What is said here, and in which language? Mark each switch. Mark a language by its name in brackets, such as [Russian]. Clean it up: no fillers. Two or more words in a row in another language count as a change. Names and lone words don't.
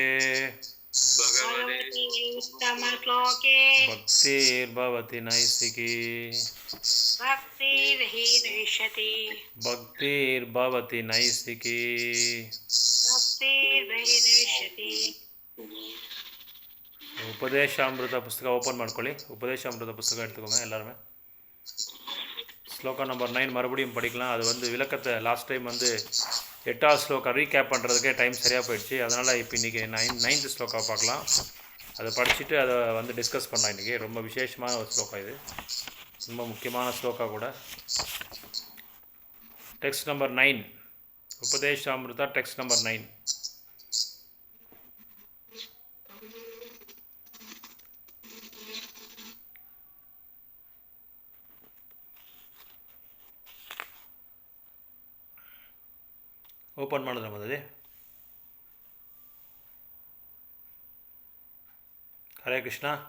[Sanskrit] भगवते उत्तमश्लोके भक्तिर्भवति नैष्टिकी भक्तिर्हिर्विशति भक्तिर्भवति नैष्टिकी। भक्तिर्हिर्विशति। [Kannada] ಉಪದೇಶಾಮೃತ ಪುಸ್ತಕ ಓಪನ್ ಮಾಡ್ಕೊಳ್ಳಿ. [Tamil] ಉಪದೇಶಾಮೃತ ಪುಸ್ತಕ எடுத்துக்கோங்க எல்லாருமே. ஸ்லோகா நம்பர் 9 மறுபடியும் படிக்கலாம். அது வந்து விளக்கத்தை [English] last time [Tamil] வந்து 8வது ஸ்லோகா ரீகேப் பண்ணுறதுக்கே டைம் சரியாக போயிடுச்சு. அதனால் இப்போ இன்றைக்கி 9th ஸ்லோகா பார்க்கலாம். அதை படிச்சுட்டு அதை வந்து டிஸ்கஸ் பண்ணலாம். இன்றைக்கி ரொம்ப விசேஷமான ஒரு ஸ்லோகா, இது ரொம்ப முக்கியமான ஸ்லோகா கூட. [English] text number 9, [Tamil] உபதேஷாமிருதா [English] text number 9. [Kannada] ಓಪನ್ ಮಾಡಿದ್ರೆ ಮೊದಲೇ ಹರೇ ಕೃಷ್ಣ.